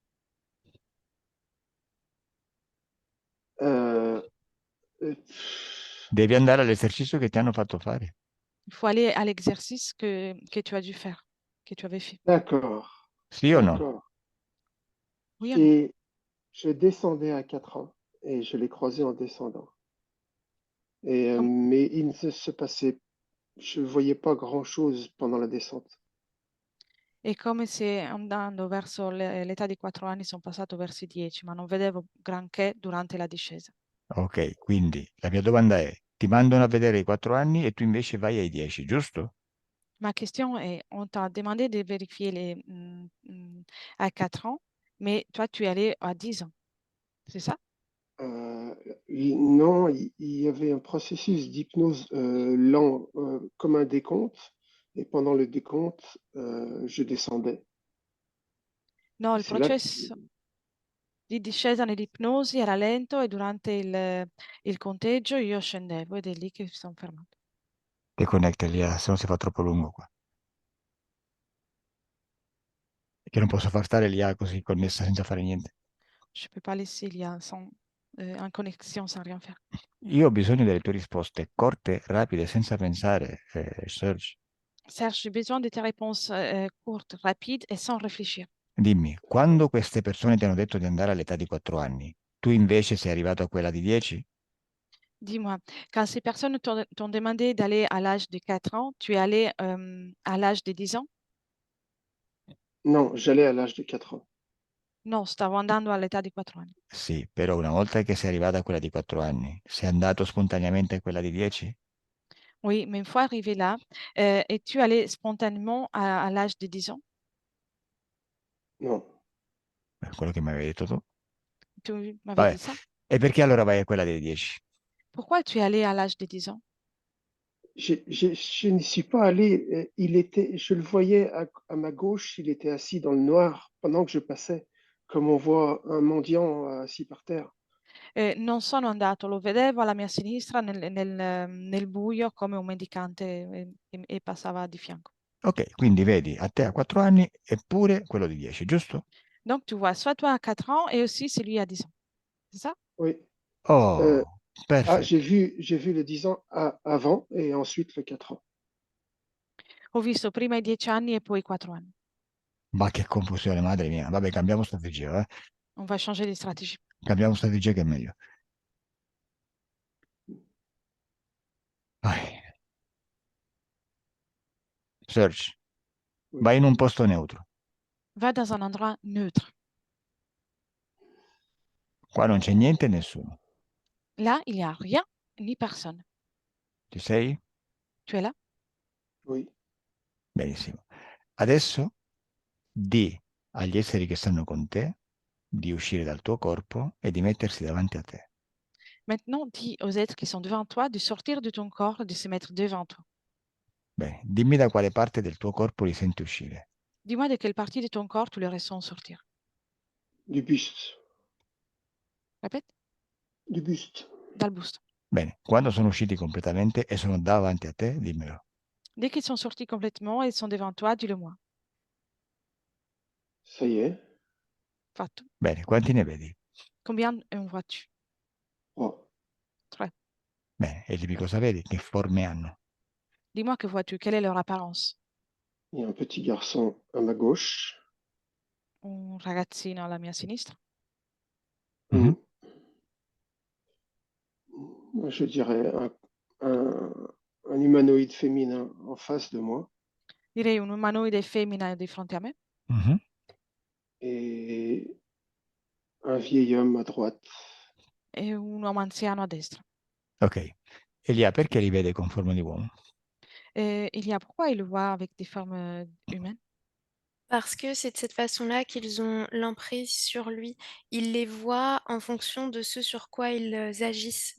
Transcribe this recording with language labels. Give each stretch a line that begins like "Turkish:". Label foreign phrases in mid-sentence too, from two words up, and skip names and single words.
Italian: Euh, euh, Devi andare all'esercizio che ti hanno fatto fare.
French: Il faut aller à l'exercice que tu as dû faire, que tu avais fait. D'accord.
Italian: Sì o no?
French: D'accord. Oui ou non? Et je descendais à 4 ans et je l'ai croisé en descendant. Et, Com- mais il ne se passait, je voyais pas grand-chose pendant la descente.
Italian: È come se andando verso l'età di 4 anni sono passato verso i 10, ma non vedevo granché durante la discesa. Ok, quindi la mia domanda è, ti mandano a vedere i 4 anni e tu invece vai ai 10, giusto?
French: Ma question est, on t'a demandé de vérifier à 4 ans, mais toi, tu es allé à 10 ans, c'est ça? Euh, non, il y avait un processus d'hypnose lent, comme un décompte. Et pendant le décompte, je descendais.
Italian: No,
French: Et
Italian: il
French: c'est là que
Italian: processo di discesa nell'ipnosi era lento e durante il conteggio io scendevo ed è lì che mi sono fermato. Te connette lì, se no si fa troppo lungo qua. Che non posso far stare l'IA così connessa senza fare niente.
French: Je ne peux pas laisser l'IA en connexion sans rien faire.
Italian: Io ho bisogno delle tue risposte corte, rapide, senza pensare, Serge.
French: Serge, j'ai besoin de tes réponses courtes, rapides et sans réfléchir.
Italian: Dimmi, quando queste persone ti hanno detto di andare all'età di 4 anni, tu invece sei arrivato a quella di 10?
French: Dis-moi, quand ces personnes t'ont demandé d'aller à l'âge de 4 ans, tu es allé à l'âge de 10 ans? non, j'allais à l'âge de 4 ans.
Italian: No, stavo andando all'età di 4 anni. Sì, però una volta che sei arrivata a quella di 4 anni, sei andato spontaneamente a quella di 10?
French: Oui, mais une fois arrivé là, es-tu allé spontanément à l'âge de 10 ans? Non.
Italian: Quello che mi avevi detto tu.
French: Tu m'avais
Italian: Vabbè,
French: dit ça.
Italian: e perché allora vai a quella dei 10?
French: Pourquoi tu es allé à l'âge de 10 ans? Je n'y suis pas allé. Il était, je le voyais à ma gauche, il était assis dans le noir pendant que je passais, comme on voit un mendiant assis par terre.
Italian: Non sono andato, lo vedevo alla mia sinistra nel buio come un mendicante e passava di fianco. Ok, quindi vedi a te a 4 anni eppure quello di 10, giusto?
French: Donc tu vois, soit toi à 4 ans et aussi celui à 10 ans. C'est ça? Oui. Oh, Ah,
Italian: perfetto.
French: j'ai vu le 10 ans avant et ensuite le 4 ans.
Italian: Ho visto prima i 10 anni e poi i 4 anni. Ma che confusione, madre mia. Vabbè, cambiamo strategia, eh?
French: On va changer di stratégie.
Italian: Cambiamo strategia che è meglio. Vai. Search,
French: Oui.
Italian: vai in un posto neutro.
French: Va dans un endroit neutre.
Italian: Qua non c'è niente e nessuno.
French: Là, il n'y a rien ni personne.
Italian: Ci sei?
French: Tu es là? Oui.
Italian: Benissimo. Adesso di agli esseri che stanno con te di uscire dal tuo corpo e di mettersi davanti a te.
French: Maintenant, dis aux êtres qui sont devant toi de sortir de ton corps, de se mettre devant toi.
Italian: Bene, dimmi da quale parte del tuo corpo li senti uscire.
French: Dis-moi de quelle partie de ton corps tu les ressens sortir. Du buste. Répète, Du buste.
Italian: dal busto. Bene, quando sono usciti completamente e sono davanti a te, dimmelo.
French: Dès qu'ils sont sortis complètement et sont devant toi, dis-le-moi. Ça y est.
Italian: Fatto. Bene, quanti ne vedi?
French: Combien en vois-tu? 3.
Italian: 3. Bene, e dimmi cosa vedi, che forme hanno.
French: Dis-moi que vois-tu? Quelle est leur apparence? Il y a un petit garçon à ma gauche.
Italian: Un ragazzino alla mia sinistra. Mhm.
French: Moi, je dirais un humanoïde féminin en face de moi
Italian: Direi un umanoide femmina di fronte a me Mhm.
French: et un vieil homme à droite.
Italian: e un uomo anziano a destra. Ok. Elia, perché li vede con forma di uomo?
French: Elia, pourquoi il le voit avec des formes humaines? Parce que c'est de cette façon-là qu'ils ont l'emprise sur lui. Ils les voient en fonction de ce sur quoi ils agissent.